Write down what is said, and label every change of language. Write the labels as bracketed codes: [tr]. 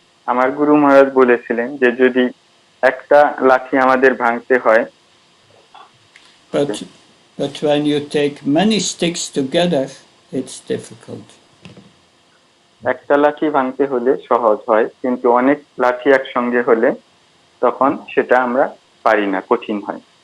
[bn] আমার গুরু মহারাজ বলেছিলেন যে যদি একটা লাঠি আমাদের ভাঙতে হয়, [en] but when you take many sticks together, it's difficult. [bn] একটা লাঠি ভাঙতে হলে সহজ হয়, কিন্তু অনেক লাঠি একসঙ্গে হলে তখন সেটা আমরা পারি না, কঠিন হয়।